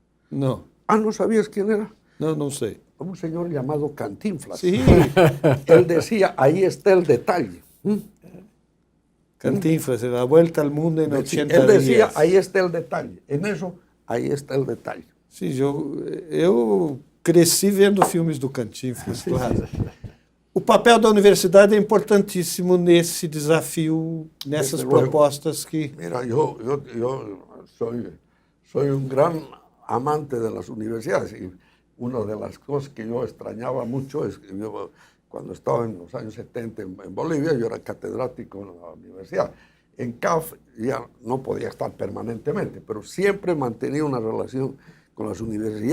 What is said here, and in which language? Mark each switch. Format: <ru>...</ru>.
<pt>Não.</pt> <es>Ah, ¿no sabías quién era?</es> <pt>Não, não sei.</pt> <es>Un señor llamado Cantinflas. Sí. Él decía, ahí está el detalle. Cantinflas, la vuelta al mundo en 80 Él decía, días. ahí está el detalle. En eso, ahí está el detalle.</es> <pt>Sim, eu cresci vendo filmes do Cantinflas, claro. O papel da universidade é importantíssimo nesse desafio, nessas</pt> <es>Desde luego.</es> <pt>propostas que...</pt> <es>Mira, yo soy un gran amante de las universidades y una de las cosas que yo extrañaba mucho es que yo, cuando estaba en los años 70 en Bolivia, yo era catedrático en la universidad. En CAF ya no podía estar permanentemente, pero siempre mantenía una relación con las universidades.</es>